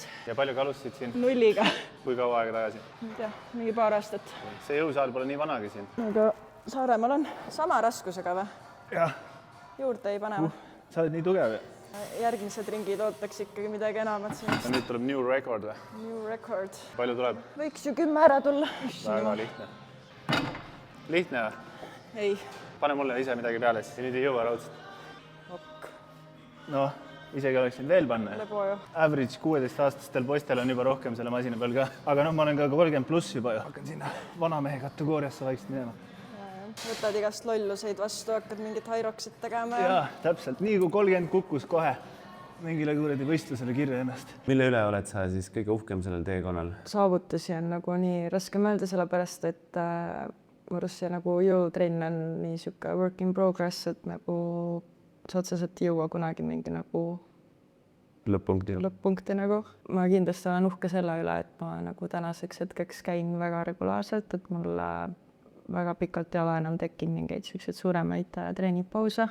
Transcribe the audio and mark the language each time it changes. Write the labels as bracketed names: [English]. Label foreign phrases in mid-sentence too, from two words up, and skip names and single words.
[Estonian] Ja palju ka alustasid siin? 0-ga. Kui kaua aega tagasi? Ma ei tea, mingi paar aastat. See jõusaal pole nii vanagi siin. Aga Saaremaal on sama raskusega või? Jah. Juurde ei pane või? Sa oled nii tugev. Järgmised ringid ootaks ikkagi midagi enamat siin. Ja nüüd tuleb [English] new record [Estonian] või? [English] New record. [Estonian] Palju tuleb? Võiks ju 10 ära tulla. Väga lihtne. Lihtne või? Ei. Pane mulle ise midagi peale, siis nüüd ei jõua raudselt. No, isegi oleksin veel panna. Average 16-aastastel poistel on juba rohkem selle masina peal ka. Aga ma olen ka 30 pluss juba ju. Hakkan sinna vanamehe kategooriasse vaikselt minema. Võtad igast lolluseid vastu, hakkad mingit Hyroxit tegema. Jaa, täpselt. Nii kui 30 kukkus kohe mingile kuradi võistlusele kirja ennast. Mille üle oled sa siis kõige uhkem sellel teekonnal? Saavutusi on nagu nii raske mõelda, sellepärast, et mu arust see nagu jõutrenn on nii siuke [English] work in progress, [Estonian] et nagu sa otseselt ei jõua kunagi mingi nagu lõpp-punkti nagu. Ma kindlasti olen uhke selle üle, et ma nagu tänaseks hetkeks käin väga regulaarselt, et mul väga pikalt ei ole enam tekkinud mingeid selliseid suuremaid treeningpause.